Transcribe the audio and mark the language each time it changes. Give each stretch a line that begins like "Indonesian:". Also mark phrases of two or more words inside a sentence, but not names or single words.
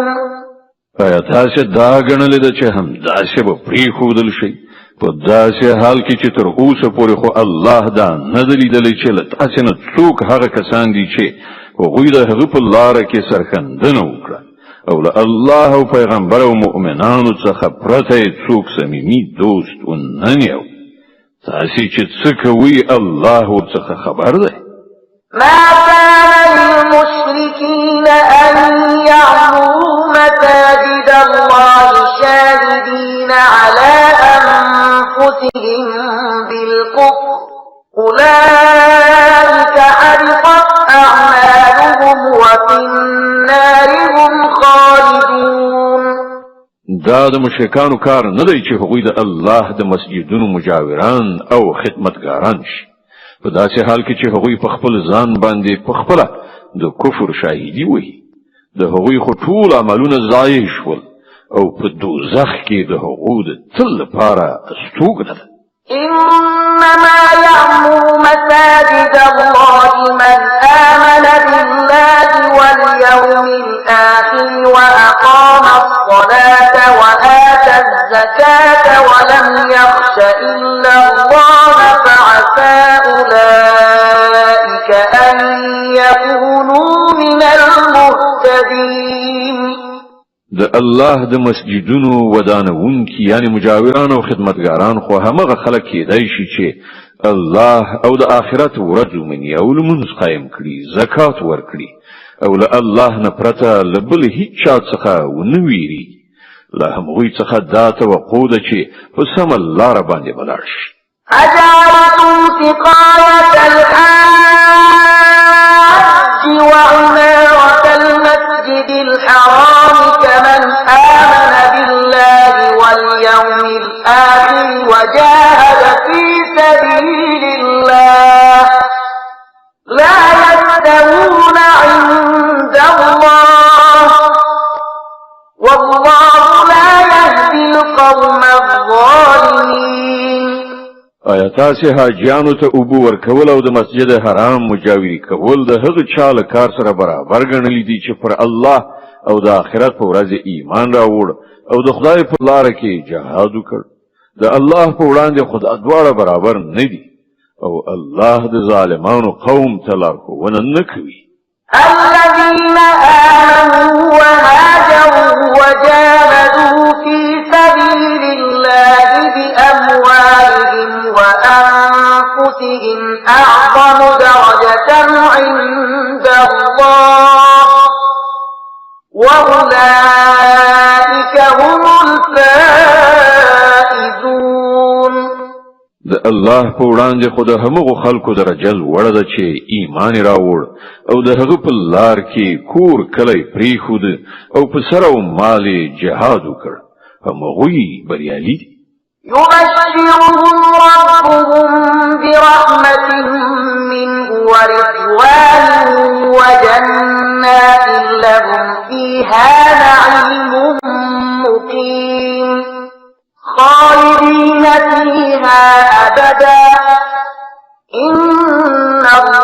Pashto: آیا تاسو دا غنلې ده چې هم داسې به پریښودل شي په داسې حال کې چې تر اوسه پورې خو الله دا نه دی لیدلی چې له تاسو نه څوک هغه کسان دي چې هغوی د هغه په لاره کې سرښندنه وکړه او له الله او پیغمبر او مؤمنانو څخه پرته څوک صمیمي دوست ونه نیو. تاسو چې څه کوئ الله ورڅخه خبر دی.
Arabic: ما كان للمشركين أن يعمروا مساجد الله شاهدين على أنفسهم بالكفر أولئك حبطت أعمالهم وفي النار هم خالدون.
Pashto: دا د مشرکانو کار نه دی چې هغوی د الله د مسجدونو مجاوران او خدمتګاران شي په داسې حال کې چې هغوی په خپل ځان باندې په خپل د کفر شاهدي وي د هغوی خو ټول عملونه ضایع شول او په دوزخ کې د هغوی د تل لپاره استوګنه ده.
Arabic: إنما يعمر مساجد الله من آمن بالله واليوم الآخر وأقام الصلاة وآتى الزكاة ولم يخش إلا الله فعسى أولئك أن يكونوا من المهتدين.
Pashto: د الله د مسجدونو ودانونکي یعنی مجاوران او خدمتګاران خو همغه خلک کېدای شي چې الله او د آخرت ورځ ومني او لمونځ قایم کړي زکات ورکړي او له الله نه پرته له بل هیڅ چا څخه ونه ویریږي. له همغوی څخه دا توقع ده چې په سمه لاره باندې ولاړ شي.
Arabic: أجعلتم سقاية الحاج وعمارة المسجد الحرام كمن آمن بالله واليوم الآخر وجاهد في سبيل الله لا يستوون عند الله والله لا يهدي القوم الظالمين.
Pashto: آیا تاسو حاجیانو ته اوبو ورکول او د مسجد حرام مجاوری کول د هغه چا له کار سره برابر ګڼل دي چې پر الله او د آخرت په ورځ ایمان راوړ او د خدای په لار کې جهاد وکړ؟ د الله په وړاندې خدای دواړه برابر نه دي او الله د ظالمانو قوم ته لارښوونه نه کوي.
Arabic: الذين آمنوا وهاجروا وجاهدوا في سبيل الله بأموالهم وأنفسهم أعظم درجة عند الله وأولئك هم الفائزون.
Pashto: د الله په وړاندې خو د همغو خلکو درجه لوړه ده چې ایمان راوړ او د هغه په لار کې کور کلی پریښود او په سر او مال جهاد وکړ. همغوی بریالي دي.
Arabic: يبشرهم ربهم برحمة منه ورضوان وجنات لهم فيها نعيم مقيم خالدين فيها أبدا إن